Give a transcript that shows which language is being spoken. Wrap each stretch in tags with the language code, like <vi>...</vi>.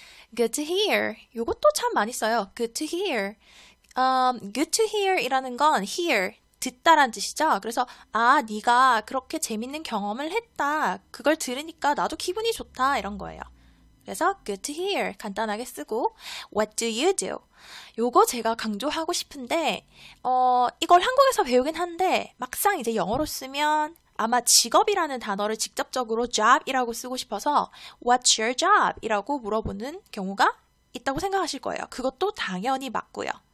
<en>Good to hear.</en> <ko>이것도 참 많이 써요.</ko> <en>Good to hear. Good to hear</en> <ko>이라는 건 hear, 듣다란 뜻이죠. 그래서 네가 그렇게 재밌는 경험을 했다. 그걸 들으니까 나도 기분이 좋다. 이런 거예요.</ko> <en>그래서 good to hear</en> <ko>간단하게 쓰고</ko> <en>what do you do?</en> <ko>요거 제가 강조하고 싶은데 이걸 한국에서 배우긴 한데 막상 이제 영어로 쓰면 아마 직업이라는 단어를 직접적으로 job이라고 쓰고 싶어서</ko> <en>what's your job?</en> <ko>이라고 물어보는 경우가 있다고 생각하실 거예요. 그것도 당연히 맞고요.</ko>